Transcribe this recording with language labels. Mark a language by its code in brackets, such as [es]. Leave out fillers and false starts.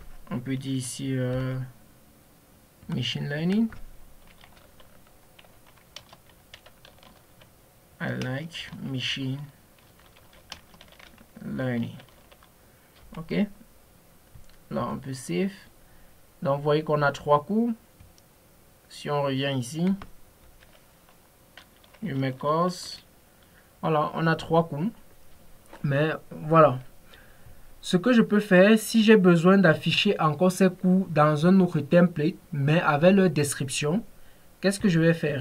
[fr] On peut dire ici machine learning. [en] I like machine learning. [fr] Ok, là on peut save. Donc vous voyez qu'on a 3 cours. Si on revient ici, je mets course. Voilà, on a 3 cours. Mais voilà, ce que je peux faire si j'ai besoin d'afficher encore ces cours dans un autre template, mais avec leur description, qu'est-ce que je vais faire?